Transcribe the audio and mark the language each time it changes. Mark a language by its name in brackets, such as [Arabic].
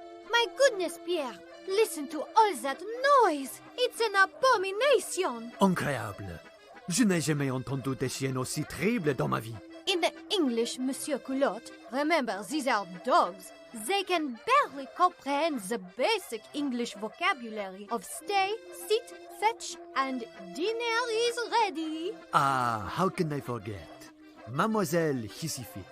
[English] My goodness, Pierre, listen to all that noise. It's an abomination. [French] Incroyable. Je n'ai jamais entendu des chiens aussi terribles dans ma vie. [English] In the English, Monsieur Culotte, remember, these are dogs. They can barely comprehend the basic English vocabulary of stay, sit, fetch, and dinner is ready. Ah, how can I forget? Mademoiselle Hissifit.